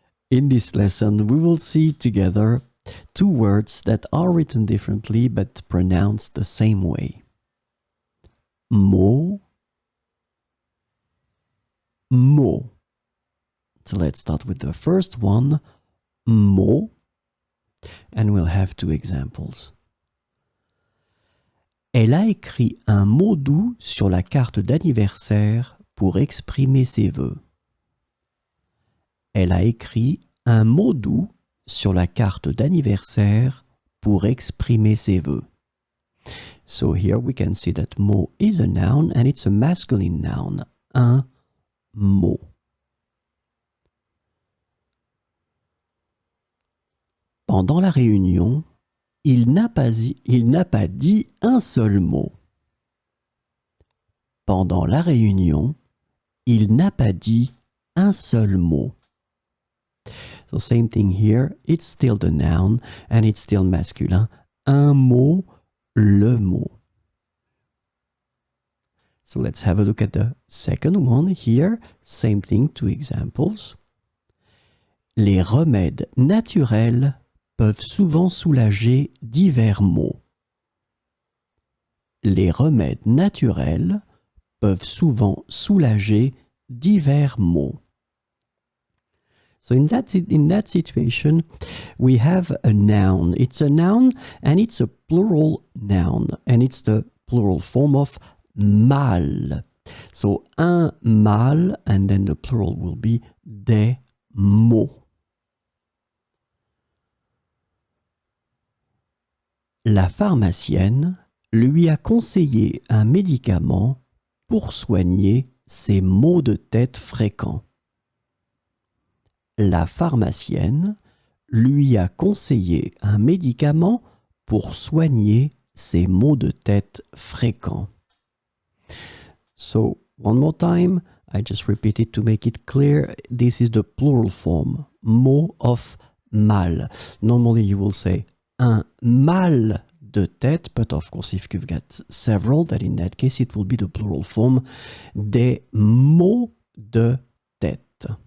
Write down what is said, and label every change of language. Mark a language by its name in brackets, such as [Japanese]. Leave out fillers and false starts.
[English] In this lesson, we will see together two words that are written differently but pronounced the same way. Maux, maux. So let's start with the first one, maux, and we'll have two examples. [French] Elle a écrit un mot doux sur la carte d'anniversaire pour exprimer ses vœux. Elle a écrit un mot doux sur la carte d'anniversaire pour exprimer ses vœux. [English] So here we can see that mot is a noun and it's a masculine noun. [French] Un mot. Pendant la réunion, il n'a pas dit un seul mot. Pendant la réunion, il n'a pas dit un seul mot. [English] So same thing here, it's still the noun and it's still masculin. [French] Un mot, le mot. [English] So let's have a look at the second one here. Same thing, two examples. [French] Les remèdes naturels peuvent souvent soulager divers maux. Les remèdes naturels peuvent souvent soulager divers maux. [English] So in that situation, we have a noun. It's a noun and it's a plural noun. And it's the plural form of mal. So [French] un mal, [English] and then the plural will be [French] des maux. La pharmacienne lui a conseillé un médicament pour soigner ses maux de tête fréquents. La pharmacienne lui a conseillé un médicament pour soigner ses maux de tête fréquents. [English] So, one more time, I just repeat it to make it clear. This is the plural form, mot of mal. Normally you will say [French] un mal de tête, [English] but of course if you've got several, then in that case it will be the plural form, [French] des maux de tête.